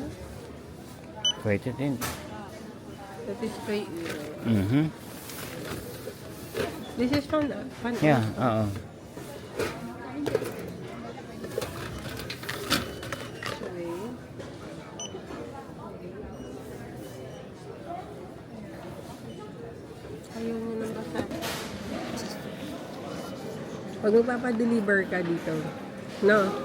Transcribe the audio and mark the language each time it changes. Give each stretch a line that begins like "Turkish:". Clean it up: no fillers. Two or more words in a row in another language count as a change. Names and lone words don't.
Filipino: Pwede din.
Dutch: Dat is 2 euro. Mhm.
English: This is van Yeah,
Filipino: oo.
English: Sorry.
Filipino: Ayaw mo nang basa. Pag magpapadeliver ka dito, no?